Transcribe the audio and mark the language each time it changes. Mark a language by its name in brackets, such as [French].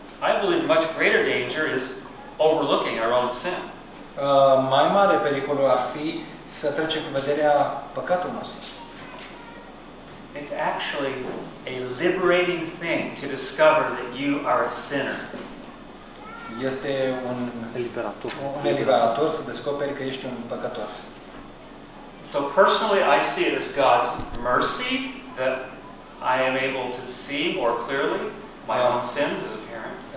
[English] I believe much greater danger is overlooking our own sin. [Romanian] Mai mare pericol ar fi să trecem cu vederea păcatul nostru. [English] It's actually a liberating thing to discover that you are a sinner. [Romanian] Este un eliberator. Un eliberator să descoperi că ești un păcătos. [English] So personally I see it as God's mercy that I am able to see more clearly my own sins as a parent.